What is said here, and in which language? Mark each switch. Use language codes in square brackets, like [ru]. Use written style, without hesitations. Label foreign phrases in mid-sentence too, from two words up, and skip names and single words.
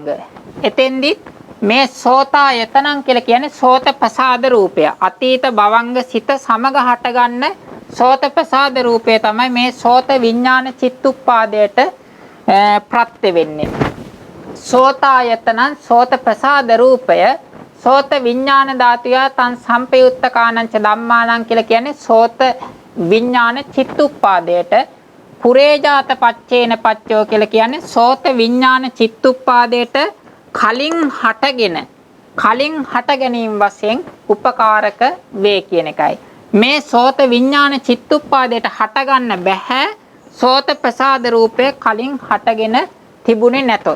[si] එතෙන්දිත් මේ සෝතායතනං කියලා කියන්නේ සෝත ප්‍රසාද රූපය. අතීත භවංග සිත සමග හටගන්න සෝත ප්‍රසාද රූපය තමයි මේ සෝත විඥාන චිත්තුප්පාදයට ප්‍රත්‍ය වෙන්නේ. සෝතායතනං සෝත ප්‍රසාද රූපය [pi] සෝත විඥාන ධාතුය තන් සම්පයුත්ත කානංච ධම්මානං [si] කියලා කියන්නේ සෝත විඥාන චිත්තුප්පාදයට [pi] පුරේජාත පච්චේන පච්චෝ [si] කියලා කියන්නේ සෝත විඥාන චිත්තුප්පාදයට කලින් හට ගැනීම වශයෙන් උපකාරක වේ කියන එකයි. මේ සෝත විඥාන චිත්තුප්පාදයට හට ගන්න බෑ සෝත ප්‍රසාද රූපය කලින් හටගෙන තිබුණේ නැතොත්.